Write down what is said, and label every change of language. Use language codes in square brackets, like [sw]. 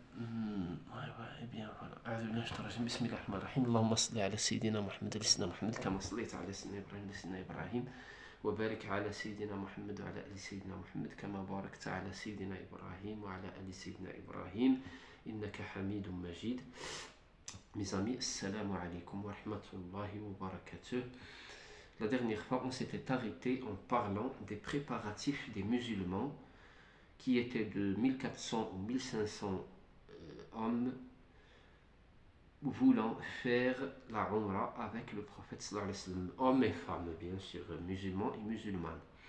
[fr] Ouais, ouais, eh bien voilà. [ar] أعوذ بالله من الشيطان الرجيم. بسم الله الرحمن الرحيم. اللهم صل على سيدنا محمد سيدنا محمد كما صليت على سيدنا إبراهيم سيدنا إبراهيم وبارك على سيدنا محمد وعلى آل سيدنا محمد كما باركت على سيدنا إبراهيم وعلى آل سيدنا إبراهيم إنك حميد مجيد. [fr] Mes amis, [ar] assalamu alaikum wa rahmatullahi wa barakatuh. [fr] La dernière fois, on s'était arrêté en parlant des préparatifs des musulmans qui étaient de 1400 ou 1500 hommes voulant faire la Umrah avec le prophète [ar] sallallahu alayhi wa sallam, [fr] hommes et femmes bien sûr, musulmans et musulmanes.